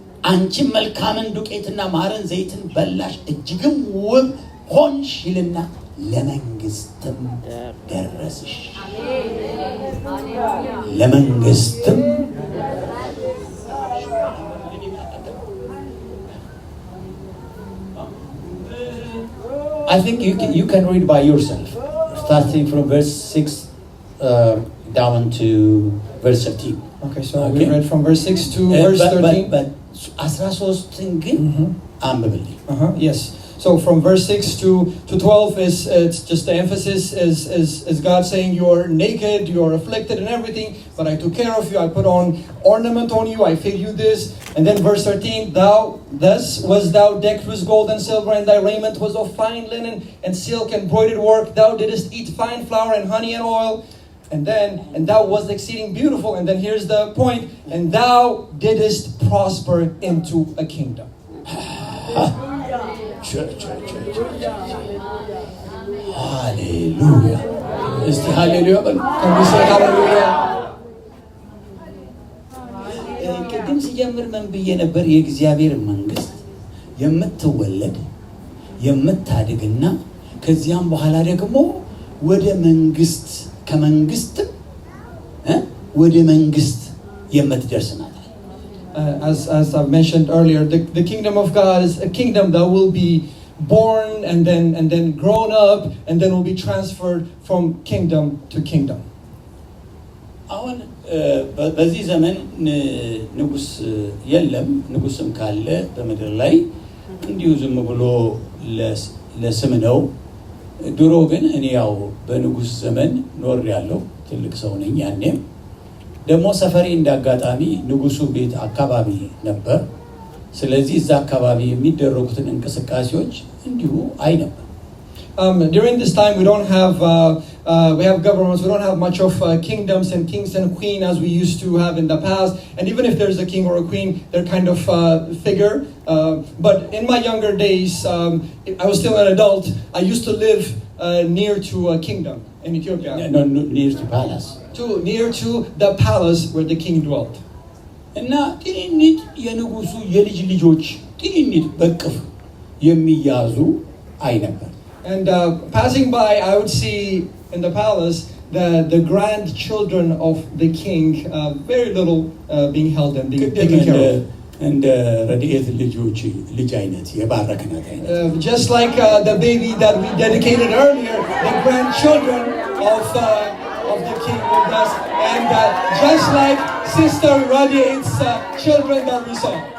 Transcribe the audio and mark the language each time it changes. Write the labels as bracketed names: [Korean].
[Amharic] አንቺም መልካምን ዱቄትና ማርን ዘይትን በላሽ፣ እጅግም ውብ ሆንሽ ይልና ለመንግስትም ደረስሽ። ለመንግስትም [English] I think you can read by yourself, starting from verse 6 down to verse 13. Okay, so we read from verse 6 to verse 13. [Amharic] But 13 ግን አንብብልኝ። [English] Yes. So from verse 6 to 12 is it's just the emphasis is God saying you're naked, you're afflicted and everything, but I took care of you. I put on ornament on you. I fed you this. And then verse 13, thus was thou decked with gold and silver, and thy raiment was of fine linen and silk and broidered work. Thou didst eat fine flour and honey and oil. And thou wast exceeding beautiful. And then here's the point. And thou didst prosper into a kingdom. Hallelujah. Is the hallelujah? Can we say hallelujah? [Amharic] ቅድም ሲጀምር ምን ብዬ ነበር? የእግዚአብሔር መንግስት የምትወለድ የምታድግና ከዚያም በኋላ ደግሞ ወደ መንግስት ከመንግስት ወደ መንግስት የምትደርስ ናት። [English] As I've mentioned earlier, the kingdom of God is a kingdom that will be born and then grown up and then will be transferred from kingdom to kingdom. [Amharic] አሁን በዚህ ዘመን ንጉስ የለም። ንጉስም ካለ በምድር ላይ እንዲሁ ዝም ብሎ ለስም ነው። ድሮ ግን እኔ ያው በንጉስ ዘመን ኖር ያለው ትልቅ ሰው ነኝ። ያኔም ደግሞ ሰፈሬ እንዳጋጣሚ ንጉሱ ቤት አካባቢ ነበር። ስለዚህ እዛ አካባቢ የሚደረጉትን እንቅስቃሴዎች እንዲሁ አይ ነበር። [English] During this time we don't have we have governments, we don't have much of kingdoms and kings and queen as we used to have in the past. And even if there's a king or a queen, they're kind of figure. But in my younger days, I was still an adult. I used to live near to a kingdom in Ethiopia. No, near to palace. Near to the palace where the king dwelt. [Amharic] እና ጥንኒት የንጉሱ የልጅ ልጆች ጥንኒት በቅፍ የሚያዙ አይ ነበር። [English] And passing by, I would see in the palace the grandchildren of the king, very little being held and being taken care of. [Amharic] እንደ ረድኤት ልጆች ልጅ አይነት የባረክናት አይነት [English] just like the baby that we dedicated earlier, the grandchildren of the king with us, and just like Sister Radiate's children that we saw.